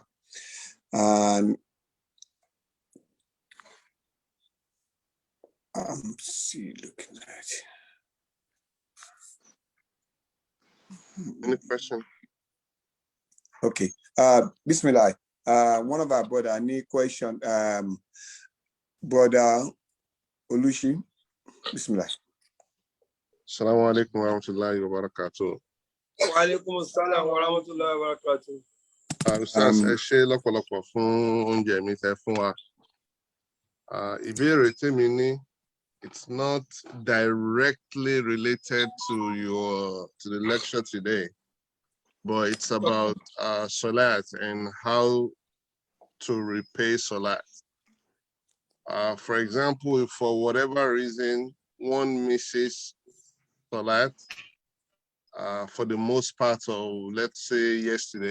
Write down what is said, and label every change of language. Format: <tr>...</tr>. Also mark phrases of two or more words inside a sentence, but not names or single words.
<en>And looking at any question? Okay. Bismillah. One of our brother, any question? Brother Olushi. Bismillah.</en> <ar>السلام عليكم ورحمة الله وبركاته. وعليكم السلام ورحمة الله وبركاته.</ar> <yo>Ustaz, ẹ ṣé lọ́pọ̀lọpọ̀ fún oúnjẹ mi tẹ́ fún wa. Ìbéèrè tèmi ní,</yo> <en>it's not directly related to the lecture today, but it's about salat and how to repay salat. For example, if for whatever reason one misses salat for the most part of, let's say, yesterday.</en>